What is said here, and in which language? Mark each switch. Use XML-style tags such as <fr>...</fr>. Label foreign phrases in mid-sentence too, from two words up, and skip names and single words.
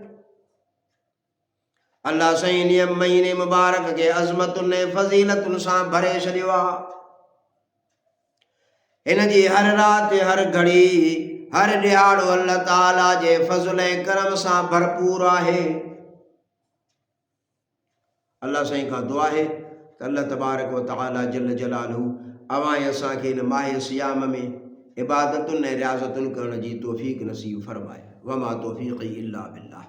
<sd>अल्लाह साईं इन महीने मुबारक के अज़मतुनि ऐं फज़ीलतुनि सां भरे छॾियो आहे। हिन जी हर राति हर घड़ी हर ॾियारो अल्लाह ताला जे फज़ल ऐं करम सां भरपूर आहे। अल्लाह साईं खां दुआ आहे त</sd> <ar>الله تبارك وتعالى جل جلاله</ar> <sd>अवां ऐं असांखे इन माह सियाम में इबादतुनि ऐं रियाज़तुनि करण जी तौफ़ीक़ नसीब फरमाए।</sd> <ar>وما توفيقي إلا بالله.</ar>